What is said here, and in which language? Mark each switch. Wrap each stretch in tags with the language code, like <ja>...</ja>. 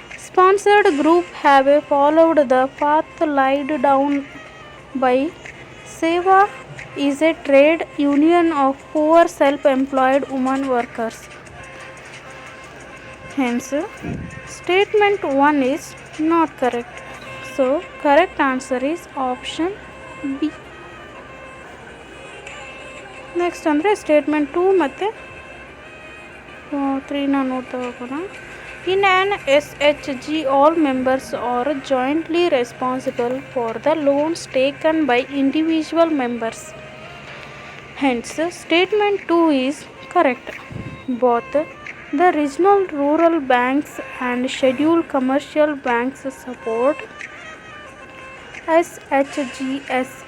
<en>Sponsored group have followed the path laid down by Seva is a trade union of poor self-employed women workers. Hence, statement 1 is not correct. So, correct answer is option B.</en> <kn>Next ಅಂದರೆ statement 2 ಮತ್ತು 3ನ ನೋಡ್ತಾ ಹೋಗೋಣ.</kn> <en>In an SHG, all members are jointly responsible for the loans taken by individual members. Hence, statement 2 is Correct. Both the regional rural banks and scheduled commercial banks support SHGS.</en>